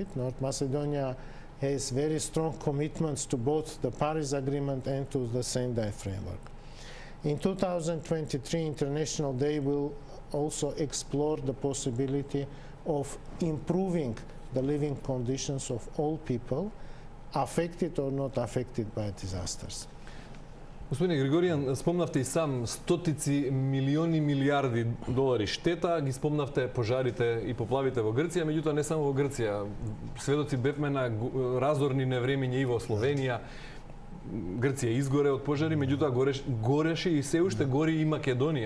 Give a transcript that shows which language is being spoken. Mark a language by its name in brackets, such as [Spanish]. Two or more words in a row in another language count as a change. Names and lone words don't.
[English] North Macedonia has very strong commitments to both the Paris Agreement and to the Sendai Framework. In 2023, International Day will also explore the possibility of improving the living conditions of all people, affected or not affected by disasters. [Macedonian] Господине Григоријан, спомнавте и сам стотици милиони милиарди долари штета, ги спомнавте пожарите и поплавите во Грција, меѓутоа не само во Грција. Сведоци бевме на разорни невремиња и во Словенија. Грција изгоре од пожари, меѓутоа гореше и се уште гори и Македонија.